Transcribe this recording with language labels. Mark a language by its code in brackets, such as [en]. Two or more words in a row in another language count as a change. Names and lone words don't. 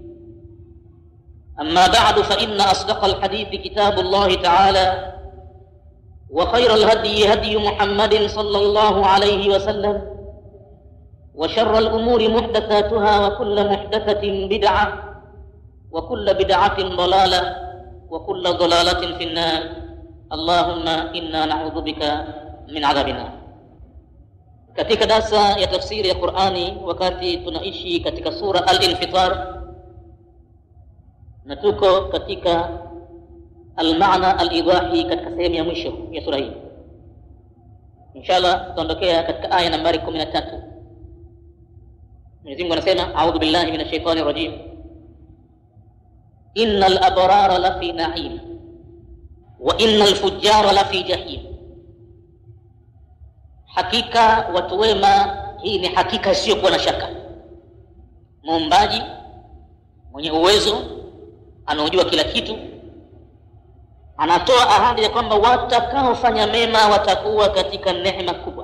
[ar] أما بعد، فإن أصدق الحديث كتاب الله تعالى، وخير الهدي هدي محمد صلى الله عليه وسلم، وشر الأمور محدثاتها، وكل محدثة بدعة، وكل بدعة ضلالة، وكل ضلالة في النار. اللهم إنا نعوذ بك من عذاب النار. [sw] Katika darasa ya tafsiri ya Qur'ani, wakati tunaishi katika sura Al-Infitar na tuko katika [ar] المعنى الإيضاحي [sw] katika sehemu ya mwisho ya sura hii. Inshallah tutaondokea katika aya nambari 13. Mwenyezi Mungu anasema, [ar] أعوذ بالله من الشيطان الرجيم إن الأبرار لفي نعيم وإن الفجار لفي جحيم. [sw] Hakika watu wema, hii ni hakika sio kuwa na shaka. Muumbaji mwenye uwezo, anaojua kila kitu, anatoa ahadi ya kwamba watakaofanya mema watakuwa katika neema kubwa.